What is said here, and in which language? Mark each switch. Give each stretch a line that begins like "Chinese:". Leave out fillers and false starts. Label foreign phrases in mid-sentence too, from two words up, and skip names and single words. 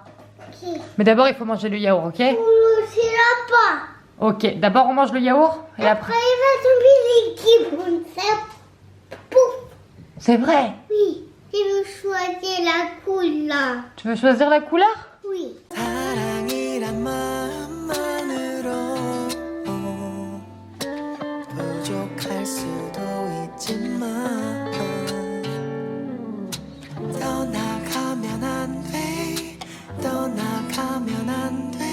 French: Ok. Mais d'abord, il faut manger le yaourt, ok? C'est là-bas. Ok, d'abord on mange le yaourt et après... Après, il va tomber l'équipe comme ça. Pouf. C'est vrai. Oui. Tu veux choisir la couleur. Tu veux choisir la couleur? Oui.
Korean: 사랑이란 마음만으로 부족할 수도 있지만 떠나가면 안 돼 떠나가면 안 돼